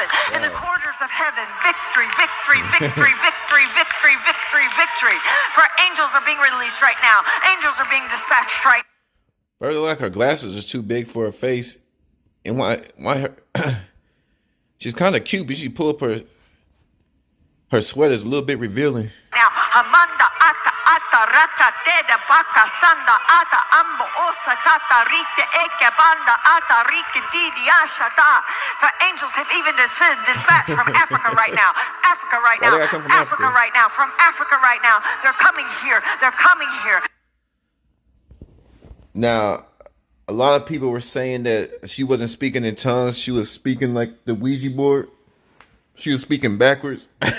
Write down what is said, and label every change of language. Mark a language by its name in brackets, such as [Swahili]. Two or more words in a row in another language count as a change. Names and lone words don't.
[English] In the quarters of heaven, victory, victory, victory, victory, victory, victory, victory. For angels are being released right now. Angels are being dispatched right now. Further, like her glasses are too big for her face, and why her she's kind of cute, but she pull up her sweater's a little bit revealing. Now, Amanda aka ata raka teda baka sanda ata ambo osa tata rite eke banda ata rike didi ashata. The angels have even dispatched from Africa right now. Africa right now. Africa right now. From Africa right now. They're coming here. They're coming here. Now, a lot of people were saying that she wasn't speaking in tongues. She was speaking like the Ouija board. She was speaking backwards.